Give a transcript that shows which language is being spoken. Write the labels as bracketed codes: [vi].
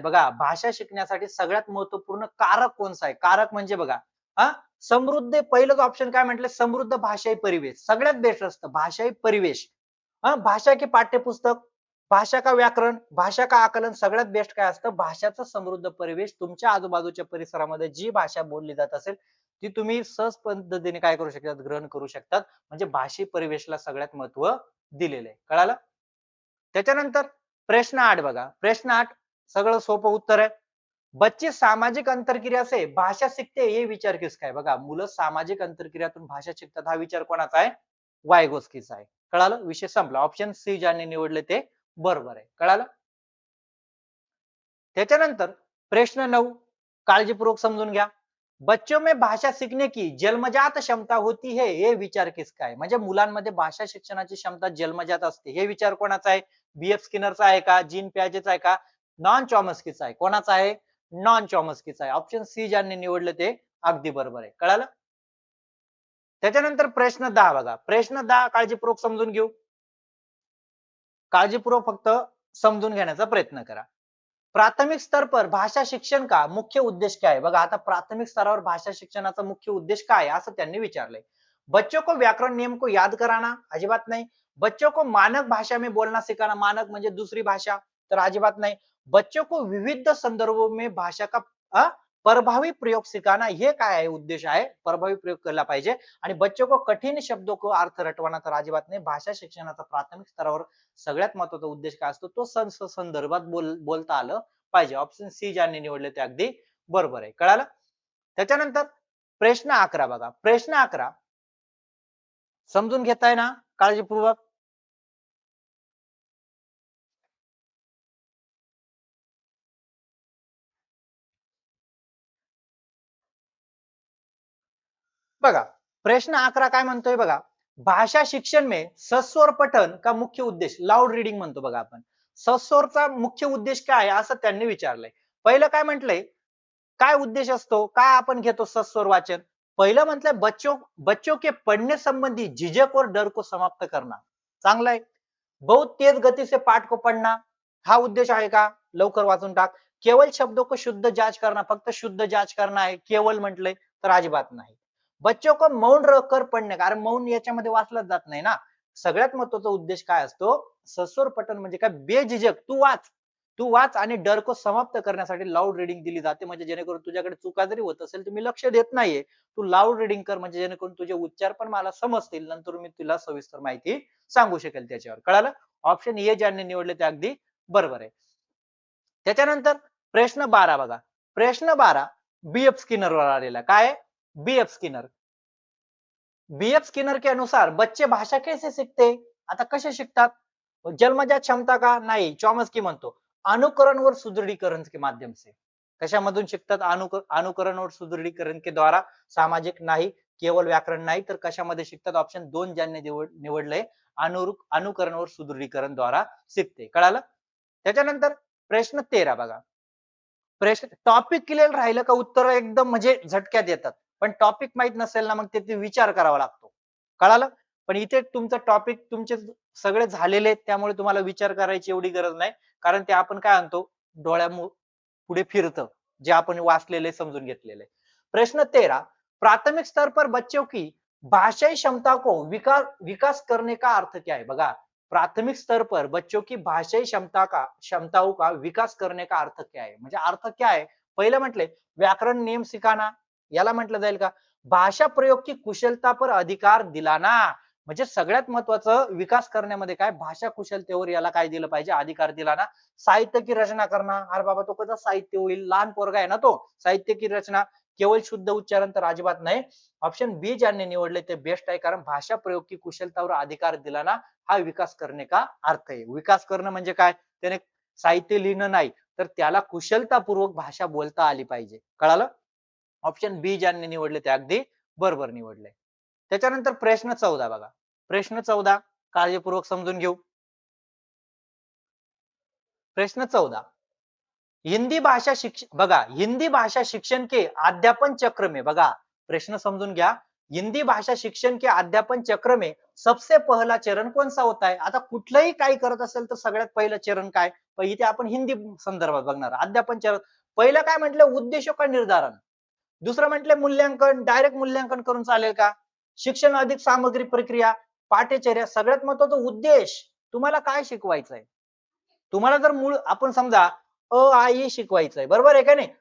[mr] बघा भाषा शिकण्यासाठी सगळ्यात महत्वपूर्ण कारक कोणसा आहे? कारक म्हणजे बघा हा समृद्ध पहिलंच ऑप्शन काय म्हटलं समृद्ध भाषाई परिवेश सगळ्यात बेस्ट असतं भाषाई परिवेश. [hi] भाषा के पाठ्यपुस्तक, भाषा का व्याकरण, भाषा का आकलन [mr] सगळ्यात बेस्ट काय असतं भाषाचा समृद्ध परिवेश. तुमच्या आजूबाजूच्या परिसरामध्ये जी भाषा बोलली जात असेल ती तुम्ही सहज पद्धतीने काय करू शकतात ग्रहण करू शकतात. म्हणजे भाषी परिवेशला सगळ्यात महत्व दिलेलं आहे. कळालं? त्याच्यानंतर प्रश्न 8 बघा. प्रश्न 8 सगळं सोपं उत्तर आहे. [hi] बच्चे सामाजिक अंतरक्रिया से भाषा सीखते ये विचार किसका है? [mr] बघा मुलं सामाजिक अंतरक्रियातून भाषा शिकतात हा विचार कोणाचा आहे? वायगोस्कीचा आहे. कळालं? विषय संपला. ऑप्शन सी ज्यांनी निवडले ते बरोबर आहे. कळालं? त्याच्यानंतर प्रश्न 9 काळजीपूर्वक समजून घ्या. [hi] बच्चों में भाषा सीखने की जन्मजात क्षमता होती है ये विचार किसका है? [mr] म्हणजे मुलांमध्ये भाषा शिक्षणाची क्षमता जन्मजात असते हे विचार कोणाचा आहे? बीएफ स्किनरचा आहे का? जीन प्याजेचा आहे का? नॉन चॉमस्कीचा आहे. कोणाचा आहे? नॉन चॉमस्कीचा आहे. ऑप्शन सी ज्यांनी निवडले ते अगदी बरोबर आहे. कळालं? त्याच्यानंतर प्रश्न 10 बघा. प्रश्न 10 काळजीपूर्वक समजून घेऊ. काळजीपूर्वक फक्त समजून घेण्याचा प्रयत्न करा. [hi] प्राथमिक स्तर पर भाषा शिक्षण का मुख्य उद्देश क्या है? [mr] बघा आता प्राथमिक स्तरावर भाषा शिक्षणाचा मुख्य उद्देश काय आहे असं त्यांनी विचारलंय. [hi] बच्चों को व्याकरण नियम को याद कराना [mr] अजिबात नाही. [hi] बच्चों को मानक भाषा में बोलना सिखाना [mr] मानक म्हणजे दुसरी भाषा तर अजिबात नाही. [hi] बच्चों को विविध संदर्भों में भाषा का प्रभावी प्रयोग सिखाना [mr] हे काय आहे उद्देश आहे प्रभावी प्रयोग केला पाहिजे. आणि [hi] बच्चों को कठीण शब्दों को अर्थ रटवाना [mr] तर अजिबात नाही. भाषा शिक्षणाचा प्राथमिक स्तरावर सगळ्यात महत्वाचा उद्देश काय असतो तो संदर्भात बोलता आलं पाहिजे. ऑप्शन सी ज्यांनी निवडले ते अगदी बरोबर आहे. कळालं? त्याच्यानंतर प्रश्न 11 बघा. प्रश्न 11 समजून घेताय ना काळजीपूर्वक? बघा प्रश्न 11 काय म्हणतोय बघा. [hi] भाषा शिक्षण में सस्वर पठन का मुख्य उद्देश [mr] लाऊड रीडिंग म्हणतो बघा आपण. सस्वरचा मुख्य उद्देश काय आहे असं त्यांनी विचारलंय. पहिलं काय म्हटलंय काय उद्देश असतो काय आपण घेतो सस्वर वाचन. पहिलं म्हटलंय [hi] बच्चों बच्चों के पढ़ने संबंधी झिझक और डर को समाप्त करना. [mr] चांगलं आहे. [hi] बहुत तेज गति से पाठ को पढ़ना [mr] हा उद्देश आहे का? लवकर वाचून टाक. केवळ शब्दों को शुद्ध जांच करना फक्त शुद्ध जांच करना आहे केवळ म्हटलंय तर अजिबात नाही. [hi] बच्चों को मौन रहकर पढ़ने [mr] कारण मौन याच्यामध्ये वाचलंच जात नाही ना. सगळ्यात महत्वाचा उद्देश काय असतो सस्वर पठण म्हणजे काय बेझिझक तू वाच आणि डर को समाप्त करण्यासाठी लाऊड रीडिंग दिली जाते म्हणजे जेणेकरून तुझ्याकडे चुका जरी होत असेल तुम्ही लक्ष देत नाहीये तू लाऊड रीडिंग कर म्हणजे जेणेकरून तुझे उच्चार पण मला समजतील नंतर मी तुला सविस्तर माहिती सांगू शकेल त्याच्यावर. कळालं? ऑप्शन ए ज्यांनी निवडले ते अगदी बरोबर आहे. त्याच्यानंतर प्रश्न 12 बघा. प्रश्न 12 बीएफ स्किनर वर आलेला काय? BF Skinner. [hi] बीएफ स्किनर के अनुसार बच्चे भाषा कैसे सीखते? [mr] आता कसे शिकतात? जन्मजात क्षमता का? नाही. चॉमस्की म्हणतो [hi] अनुकरण और सुदृढीकरण के माध्यम से. [mr] कशामधून शिकतात? [hi] अनुकरण और सुदृढीकरण के द्वारा. [mr] सामाजिक नाही केवळ व्याकरण नाही तर कशामध्ये शिकतात? ऑप्शन 2 ज्यांनी निवडले अनुकरण और सुदृढीकरण द्वारा शिकते. कळालं? त्याच्यानंतर प्रश्न 13 बघा. प्रश्न टॉपिक क्लिअर राहिलं का उत्तर एकदम म्हणजे झटक्यात येतात. पण टॉपिक माहित नसेल ना मग ते विचार करावा लागतो. कळालं? पण इथे तुमचं टॉपिक तुमचे सगळे झालेले आहेत त्यामुळे तुम्हाला विचार करायची एवढी गरज नाही. कारण ते आपण काय आणतो डोळ्या पुढे फिरतं जे आपण वाचलेले समजून घेतलेले. [hi] प्रश्न 13 प्राथमिक स्तर पर बच्चों की भाषाई क्षमता को विकास करने का अर्थ क्या है? [mr] बघा [hi] प्राथमिक स्तर पर बच्चों की भाषाई क्षमताओं का विकास करने का अर्थ क्या है? [mr] म्हणजे अर्थ क्या आहे? पहिलं म्हटले [hi] व्याकरण नियम सिखाना, [mr] याला म्हटलं जाईल का? [hi] भाषा प्रयोग की कुशलता पर अधिकार दिलाना, [mr] म्हणजे सगळ्यात महत्वाचं विकास करण्यामध्ये काय भाषा कुशलतेवर याला काय दिलं पाहिजे? अधिकार दिला ना. साहित्य की रचना करना, अरे बाबा तो कसं साहित्य होईल? लहान पोरगा आहे ना तो. साहित्य की रचना केवळ शुद्ध उच्चारण तर अजिबात नाही. ऑप्शन बी ज्यांनी निवडले ते बेस्ट आहे, कारण भाषा प्रयोग की कुशलतावर अधिकार दिला ना, हा विकास करणे का अर्थ आहे. विकास करणं म्हणजे काय? त्याने साहित्य लिहिणं नाही, तर त्याला कुशलतापूर्वक भाषा बोलता आली पाहिजे. कळालं? ऑप्शन बी ज्यांनी निवडले ते अगदी बरोबर निवडले. त्याच्यानंतर प्रश्न 14 बघा. प्रश्न 14 काळजीपूर्वक समजून घेऊ. प्रश्न 14, हिंदी भाषा शिक्षण बघा, हिंदी भाषा शिक्षण के अध्यापन चक्र में बघा, प्रश्न समजून घ्या. [hi] हिंदी भाषा शिक्षण के अध्यापन चक्र में सबसे पहला चरण कौन सा होता है? [mr] आता कुठलंही काही करत असेल तर सगळ्यात पहिलं चरण काय? पण इथे आपण हिंदी संदर्भात बघणार. अध्यापन चरण पहिलं काय म्हटलं? [hi] उद्देशों का निर्धारण. [mr] दुसरं म्हटलं मूल्यांकन. डायरेक्ट मूल्यांकन करून चालेल का? शिक्षण अधिक सामग्री प्रक्रिया पाठ्यचर्या. सगळ्यात महत्वाचा उद्देश, तुम्हाला काय शिकवायचंय? तुम्हाला जर मूळ आपण समजा अ आ इ शिकवायचंय, बरोबर आहे का नाही?